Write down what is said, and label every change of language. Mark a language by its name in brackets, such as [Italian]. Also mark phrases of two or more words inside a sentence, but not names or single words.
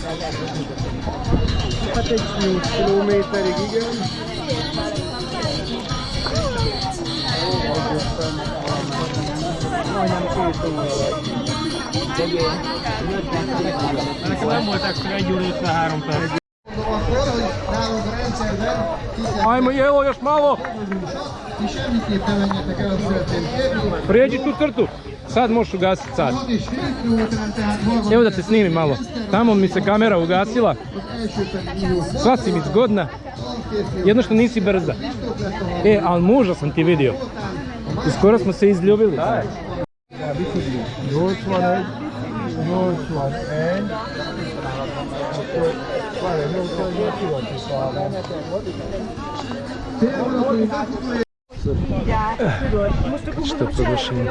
[Hungarian] Hát egy 20 kilométerig, igen. Majdnem 2 óra vagy. Nekem nem volt extra 1 óra 53 perc. Nálunk a rendszerben [Croatian] Ajmo, evo još malo! [Hungarian] ti semmiképp ne menjetek el, azt szeretném kérni. [Croatian] Prijeđi tu crtu. Sad možeš ugasiti sad. [Hungarian] 6,5 kilométeren tehát hallgatom. [Croatian] Evo da te snimim malo. Tamo mi se kamera ugasila. [Hungarian] Az első pedig jó. [Croatian] Sva si mi zgodna. Jedno što nisi brza. Ali muža sam ti vidio. I skoro smo se izljubili. 81, 81. Što je proglašenje?